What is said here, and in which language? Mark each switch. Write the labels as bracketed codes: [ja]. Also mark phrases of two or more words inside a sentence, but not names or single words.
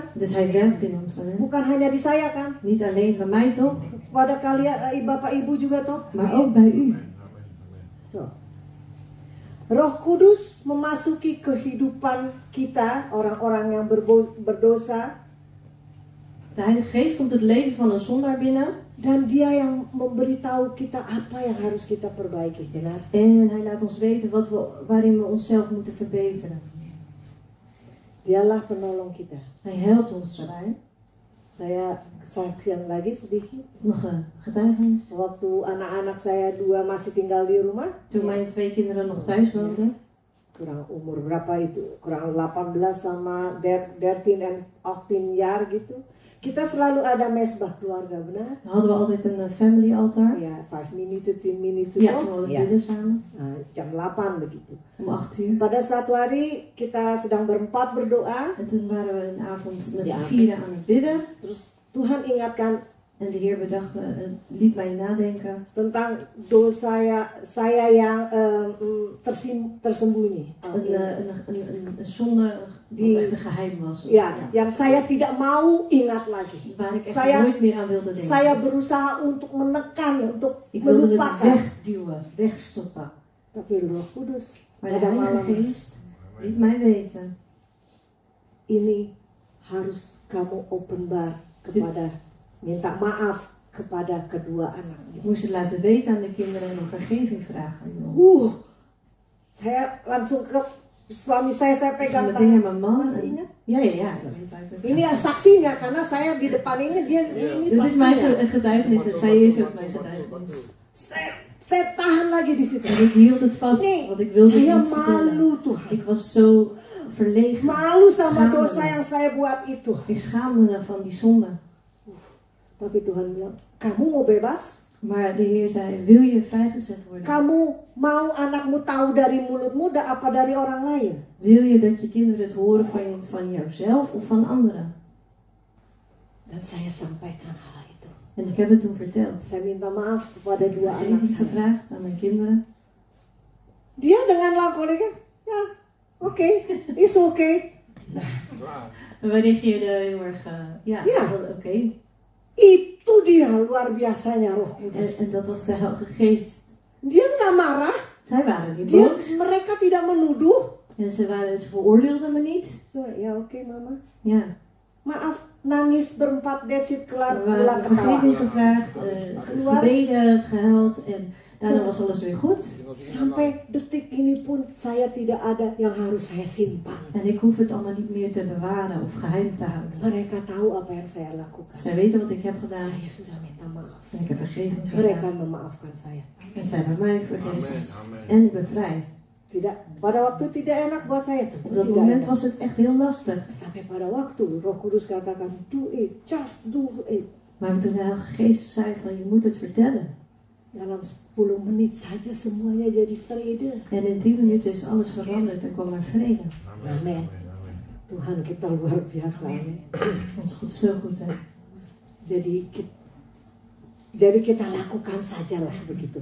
[nl] Dus Hij werkt in ons, amen. [id] Bukan hanya di saya kan? [nl] Niet alleen bij mij toch, [id] Pada kalian, Bapak Ibu juga toh? [nl] maar ook bij u. So. [id] Roh Kudus memasuki kehidupan kita, orang-orang yang berdosa, [nl] De Heilige Geest komt het leven van een zondaar binnen. [id] Dan dia yang memberitahu kita apa yang harus kita perbaiki. Benar? [nl] En hij laat ons weten waarin we onszelf moeten verbeteren. [id] Dialah penolong kita. [nl] Hij helpt ons daarbij. [id] Saya saksian lagi sedikit. [nl] Nog een getuigenis. [id] Waktu anak-anak saya 2 masih tinggal di rumah. [nl] Toen mijn 2 kinderen nog thuis woonden. [id] Kurang umur berapa itu? Kurang 18 sama 13 [nl] en 18 jaar [id] gitu. Kita selalu ada mesbah keluarga, benar? [nl] Dan hadden we altijd een family altaar. Ya, 5 minuten, 10 minuten. Ja, toch? toen hadden we [id] Ya. [nl] bidden samen. [id] Jam 8 begitu. [nl] Om 8 uur. [id] Pada suatu hari kita sedang berempat berdoa. [nl] En toen waren we een avond met Ja. z'n 4 aan het bidden. [id] Terus Tuhan ingatkan [nl] En de Heer liet mij nadenken [id] tentang dosa saya yang tersembunyi. [nl] een zonde die echt een geheim was. [id] Ya, yang saya tidak mau ingat lagi. [nl] Waar ik echt [id] Saya- [nl] nooit meer aan wilde denken. [id] Saya berusaha untuk menekan, untuk [nl] Ik wilde het [id] melupakan. [nl] wegduwen, wegstoppen. [id] Tapi Roh Kudus [nl] Maar de [id] pada [nl] Heilige [id] malam [nl] Geest liet mij weten. [id] ini harus kamu openbaar kepada, minta maaf kepada kedua anak. [nl] Ik moest het laten weten aan de kinderen en om vergeving vragen. [id] Saya langsung ke suami saya pegang [nl] Meteen naar mijn man. [id] Masih [nl] En, [id] ingat? [nl] ja, ik weet waar het [id] Ini saksinya karena saya di depan ini dia ini [nl] Dit is mijn [id] saksinya. [nl] getuigenis en zij is ook mijn getuigenis. [id] Saya tahan lagi di situ. [nl] En ik hield het vast, Nee, want ik wilde het [id] saya [nl] niet vertellen. [id] malu Tuhan. [nl] Ik was zo verlegen. [id] Malu sama [nl] Schaamde [id] dosa [nl] me. [id] yang saya buat itu. [nl] Ik schaamde me van die zonde. [id] Tapi Tuhan bilang, kamu mau bebas? [nl] Maar de Heer zei, wil je vrijgezet worden? [id] Kamu mau anakmu tahu dari mulutmu apa dari orang lain? [nl] Wil je dat je kinderen het horen van jouzelf of van anderen? [id] Dan saya sampaikan hal itu. [nl] En ik heb het toen verteld. [id] Saya minta maaf kepada [nl] Ik heb [id] 2 anak [nl] vergeving [id] saya. [nl] gevraagd aan mijn kinderen. [id] Dia dengan lakonnya, ya, oke, [en] it's okay. [nl] Klaar. En wij reageerden heel erg, Ja. oké. [id] Itu dia luar biasanya Roh Kudus. [nl] En dat was de Heilige Geest. [id] Dia nggak marah, [nl] Zij waren niet [id] dia [nl] boos. [id] mereka tidak menuduh. [nl] En ze veroordeelden me niet. [id] So, ya oke mama. [nl] Ja. [id] Maaf, nangis berempat desit kelar [nl] We [id] pulang [nl] hebben vergeving [id] ketawa. [nl] gevraagd, gebeden, gehuild en daarna was alles weer goed. [id] Sampai detik ini pun saya tidak ada yang harus saya simpan. [nl] En ik hoef het allemaal niet meer te bewaren of geheim te houden. [id] Mereka tahu apa yang saya lakukan. [nl] Zij weten wat ik heb gedaan [id] Saya sudah minta maaf. [nl] en ik heb vergeving [id] Mereka [nl] gevraagd. [id] memaafkan saya. [nl] En zij hebben mij Amen. vergeven. Amen. En ik ben vrij. [id] Tidak, pada waktu tidak enak buat saya. [nl] Op [id] Tentu [nl] dat [id] tidak [nl] moment [id] enak. [nl] was het echt heel lastig. [id] Sampai pada waktu Roh Kudus katakan, [en] do it, just do it. [nl] Maar toen de Heilige Geest zei van je moet het vertellen. [id] Dalam 10 menit saja semuanya jadi vrede. [nl] En in 10 minuten is alles veranderd en kwam er vrede. Amen. Amen. Amen. [id] Tuhan kita luar biasa. Amin. [nl] Ons God is zo goed hè. [id] Jadi kita lakukan sajalah begitu.